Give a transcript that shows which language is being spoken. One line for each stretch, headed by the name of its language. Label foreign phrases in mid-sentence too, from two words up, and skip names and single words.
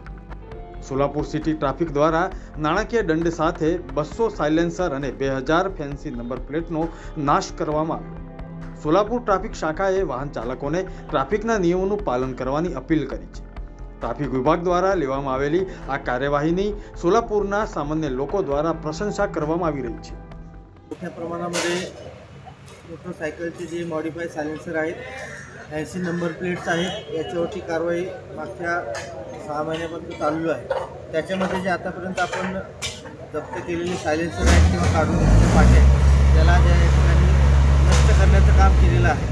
Gujarati: સોલાપુર સિટી ટ્રાફિક દ્વારા નાણાકીય દંડ સાથે 200 સાયલેન્સર અને 2000 ફેન્સી નંબર પ્લેટનો નાશ કરવામાં આવ્યો। સોલાપુર ટ્રાફિક શાખાએ વાહન ચાલકોને ટ્રાફિકના નિયમોનું પાલન કરવાની અપીલ કરી છે। ટ્રાફિક વિભાગ દ્વારા લેવામાં આવેલી આ કાર્યવાહીની સોલાપુરના સામાન્ય લોકો દ્વારા પ્રશંसा કરવામાં આવી રહી છે।
Marathi: मोठ्या प्रमाणामध्ये मोटरसायकलचे जे मॉडिफाय सायलेन्सर आहेत, फॅन्सी नंबर प्लेट्स आहेत, याच्यावरची कारवाई मागच्या 6 महिन्यापासून चालू आहे। त्याच्यामध्ये जे आतापर्यंत आपण जप्त केलेले सायलेन्सर आहेत किंवा काढून घेतलेले पाटे त्याला ज्या ठिकाणी नष्ट करण्याचं काम केलेलं आहे।